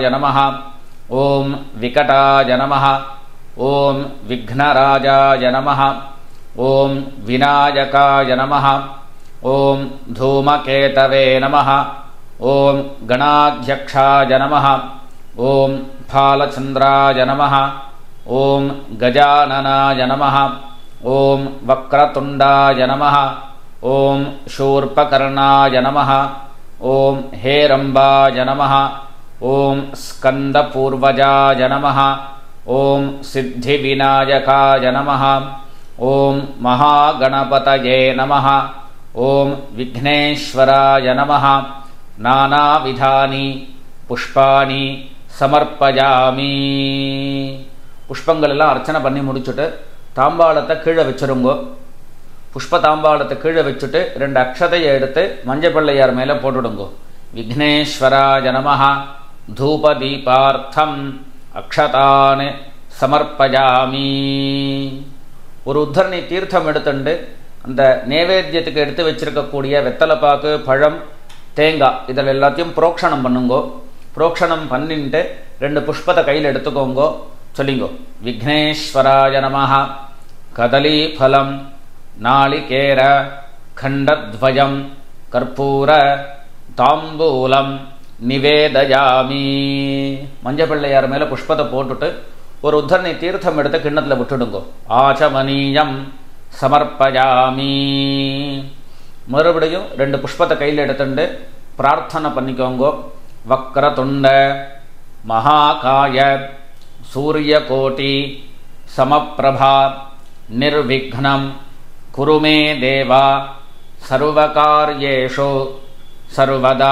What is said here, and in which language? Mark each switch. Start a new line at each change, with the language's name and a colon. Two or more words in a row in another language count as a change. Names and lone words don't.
Sanskrit: नमः ओम् विकटाय नमः ओम् विघ्नराजाय नमः ओम् विनायकाय नमः, ओम् धूमकेतवे नमः ओम् गणाध्यक्षाय नमः ओम् भालचन्द्राय नमः ओम् गजाननाय नमः ओम् वक्रतुण्डाय नमः ओम् வக்ரதுண்டாய நமஹ, ஓம் शूर्पकर्णाय नमः, ஓம் हेरम्बाय नमः, ஓம் स्कन्दपूर्वजाय नमः, ஓம் सिद्धिविनायकाय नमः, ஓம் महागणपतये नमः, ஓம் विघ्नेश्वराय नमः. नानाविधानि पुष्पाणि समर्पयामि.
Tamil: புஷ்பங்கள் எல்லாம் அர்ச்சனை பண்ணி முடிச்சுட்டு தாம்பாளத்தை கீழே வச்சிருங்கோ. புஷ்ப தாம்பாளத்தை கீழே வச்சுட்டு 2 அக்ஷதையை எடுத்து மஞ்சப்பள்ளையார் மேலே போட்டுடுங்கோ.
Sanskrit: विघ्नेश्वराय नमः धूपदीपार्थम् अक्षतान् समर्पयामि.
Tamil: ஒரு உத்தரணி தீர்த்தம் எடுத்துண்டு அந்த நைவேத்தியத்துக்கு எடுத்து வச்சிருக்கக்கூடிய வெத்தலைப்பாக்கு பழம் தேங்காய் இதில் எல்லாத்தையும் புரோக்ஷணம் பண்ணுங்கோ. புரோக்ஷணம் பண்ணிட்டு 2 புஷ்பத்தை கையில் எடுத்துக்கோங்கோ.
Sanskrit: சொல்லிங்கோ. विघ्नेश्वराय नमः कदलीफलम् नालिकेर खण्डद्वयं कर्पूर ताम्बूलं निवेदयामि.
Tamil: மஞ்சப்பள்ளையார் மேலே புஷ்பத்தை போட்டுட்டு ஒரு உத்தரணி தீர்த்தம் எடுத்து கிண்ணத்தில் விட்டுடுங்கோ.
Sanskrit: आचमनीयं समर्पयामि.
Tamil: மறுபடியும் 2 புஷ்பத்தை கையில் எடுத்துட்டு பிரார்த்தனை பண்ணிக்கோங்கோ.
Sanskrit: वक्रतुण्ड महाकाय सूर्यकोटि समप्रभ निर्विघ्नं कुरु मे देव सर्वकार्येषु सर्वदा.